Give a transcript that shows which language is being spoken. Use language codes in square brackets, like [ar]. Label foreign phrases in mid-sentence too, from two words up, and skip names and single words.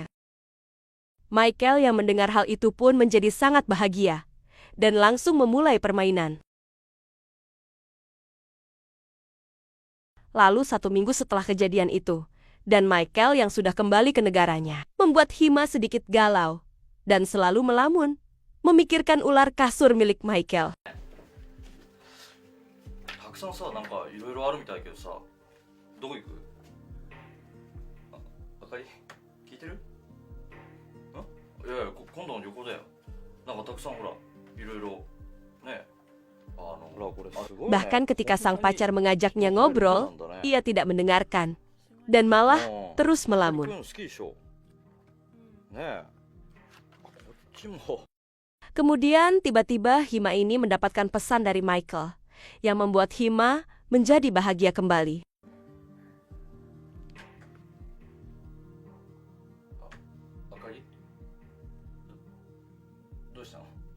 [id] Michael yang mendengar hal itu pun menjadi sangat bahagia, dan langsung memulai permainan. Lalu 1 minggu setelah kejadian itu, dan Michael yang sudah kembali ke negaranya, membuat Hima sedikit galau, dan selalu melamun, memikirkan ular kasur milik Michael. [ja] たくさんさ、なんかいろいろあるみたいだけどさ、どこ行く？あかり、聞いてる？ん？や今度の旅行だよ。なんかたくさんほらいろいろね。 [id] Bahkan ketika sang pacar mengajaknya ngobrol, ia tidak mendengarkan dan malah terus melamun. Kemudian tiba-tiba Hima ini mendapatkan pesan dari Michael yang membuat Hima menjadi bahagia kembali. [ja] Akari? どうしたの?